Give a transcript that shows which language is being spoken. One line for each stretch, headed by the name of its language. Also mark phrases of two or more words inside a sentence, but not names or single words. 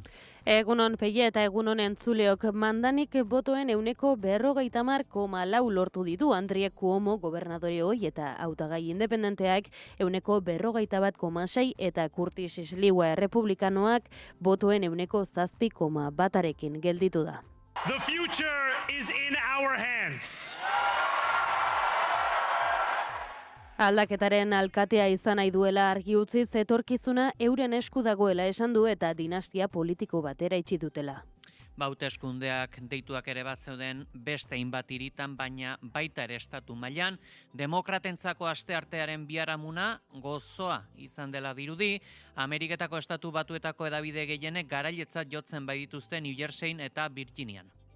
Basque: Egunon Pegi eta egunon entzuleok, Mandanik botoen 50,4 lortu ditu Andrie Cuomo gobernadore hoi eta hautagai independenteak 51,6 eta Curtis Sliwa errepublikanoak botoen 7,1 gelditu da.
English: The future is in our hands.
Basque: Aldaketaren alkatea izan nahi duela argi utziz etorkizuna euren esku dagoela esan du eta dinastia politiko batera itxi dutela. Hauteskundeak deituak ere bat zeuden beste hainbat hiritan, baina baita ere estatu mailan, demokratentzako asteartearen biharamuna gozoa izan dela dirudi, Ameriketako Estatu Batuetako hedabide gehienek garailetzat jotzen baitituzte New Jerseyn eta Virginian.